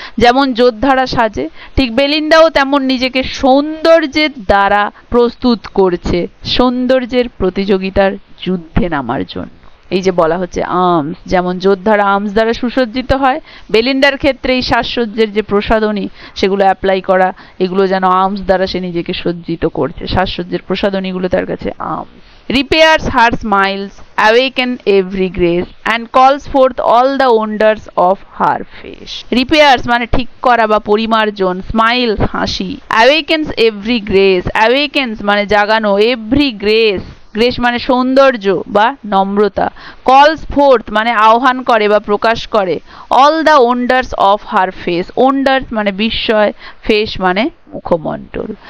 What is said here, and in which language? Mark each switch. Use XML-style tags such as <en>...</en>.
<bn>যেমন যোদ্ধারা সাজে, ঠিক বেলিন্ডাও তেমন নিজেকে সৌন্দর্যের দ্বারা প্রস্তুত করছে সৌন্দর্যের প্রতিযোগিতার যুদ্ধে নামার জন্য। এই যে বলা হচ্ছে আর্মস, যেমন যোদ্ধারা আর্মস দ্বারা সুসজ্জিত হয়, বেলিন্ডার ক্ষেত্রে এই সাজসজ্জের যে প্রসাধনী সেগুলো অ্যাপ্লাই করা, এগুলো যেন আর্মস দ্বারা সে নিজেকে সজ্জিত করছে, সাজসজ্জের প্রসাধনীগুলো তার কাছে arms.</bn> <en>Repairs her smiles, awaken every grace, and calls forth all the wonders of her face.</en> <bn>Repairs মানে ঠিক করা বা পরিমার্জন, smiles হাসি,</bn> <en>awakens every grace,</en> <bn>awakens মানে জাগানো, every grace, গ্রেস মানে সৌন্দর্য বা নম্রতা, কলস ফোর্থ মানে আহ্বান করে বা প্রকাশ করে,</bn> <en>all the wonders of her face,</en> <bn>wanders মানে বিস্ময়, ফেস মানে মুখমণ্ডল।</bn>